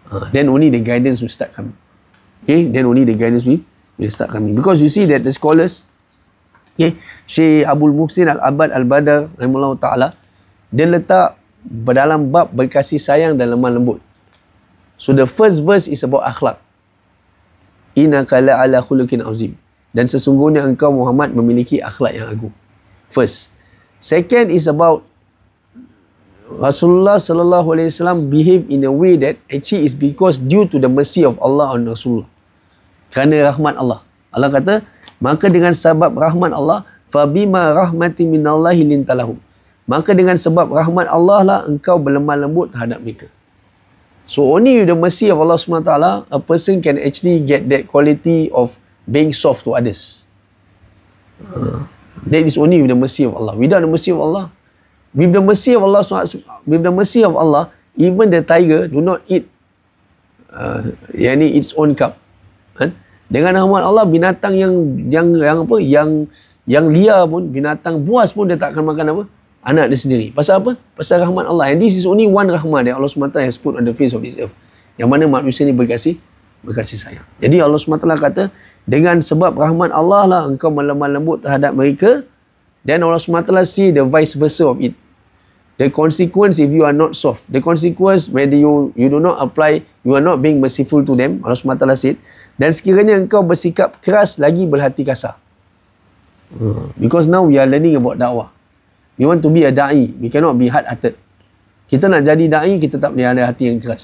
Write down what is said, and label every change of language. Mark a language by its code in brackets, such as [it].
[en] Then only the guidance will start coming. Okay, then only the guidance will start coming. Because you see that the scholars, [ms] Syekh Abdul Muhsin Al-Abad Al-Badar rahimahullah ta'ala, dia letak dalam bab berkasih sayang dan lemah lembut. [en] So the first verse is about akhlak. [ar] Innaka la'ala khuluqin azim. [ms] Dan sesungguhnya engkau Muhammad memiliki akhlak yang agung. [en] First. Second is about Rasulullah sallallahu alaihi wasallam behave in a way that actually is because due to the mercy of Allah on Rasulullah. [ms] Kerana rahmat Allah. Allah kata, maka dengan sebab rahmat Allah, [ar] fabima rahmati minallahi lintalahum. [ms] Maka dengan sebab rahmat Allah lah engkau berlemah lembut terhadap mereka. [en] So only with the mercy of Allah SWT, a person can actually get that quality of being soft to others. That is only with the mercy of Allah. Without the mercy of Allah, with the mercy of Allah, with the mercy of Allah, even the tiger do not eat its own cub. [ms] Kan? Dengan rahmat Allah, binatang yang apa, yang liar pun, binatang buas pun dia tak akan makan apa? Anak dia sendiri. Pasal apa? Pasal rahmat Allah. [en] And this is only one rahmat that Allah SWT has put on the face of this earth. [ms] Yang mana manusia ni berkasih sayang. Jadi Allah SWT kata, dengan sebab rahmat Allah lah engkau melemah lembut terhadap mereka, dan Allah SWT [en] see the vice versa of it. The consequence if you are not soft. The consequence when you do not apply, you are not being merciful to them. [ms] Allah SWT said, dan sekiranya engkau bersikap keras lagi berhati kasar. [en] Because now we are learning about dakwah. We want to be a da'i. We cannot be hard-hearted. [ms] Kita nak jadi da'i, kita tak boleh ada hati yang keras.